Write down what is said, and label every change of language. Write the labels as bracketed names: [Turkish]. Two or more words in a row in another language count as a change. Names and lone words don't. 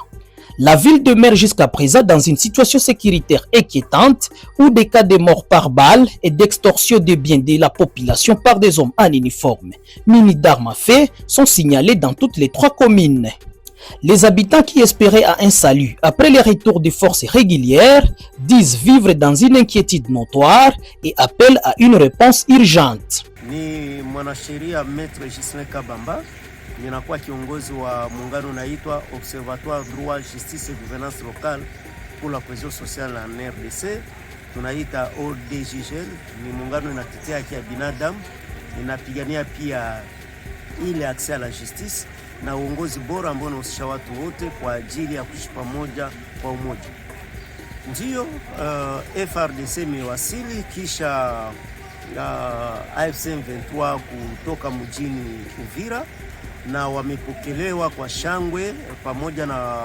[French] La ville demeure jusqu'à présent dans une situation sécuritaire inquiétante où des cas de morts par balle et d'extorsion de biens de la population par des hommes en uniforme munis d'armes à feu sont signalés dans toutes les 3 communes. Les habitants qui espéraient à un salut après le retour des forces régulières disent vivre dans une inquiétude notoire et appellent à une réponse urgente. [Swahili] Ni mwanasheria Maître Gislain Kabamba, ninakuwa kiongozi wa muungano unaitwa Observatoire Droit, Justice et Gouvernance Locale pour la Cohésion Sociale en RDC. Tunaita ODJGL, ni muungano inatetea haki ya binadamu, inapigania pia ile [French] accès à la justice [Swahili] na uongozi bora ambao unahusisha watu wote kwa ajili ya kuishi pamoja kwa umoja. Ndio FRDC imewasili kisha AFC M23 kutoka mjini Uvira na wamepokelewa kwa shangwe pamoja na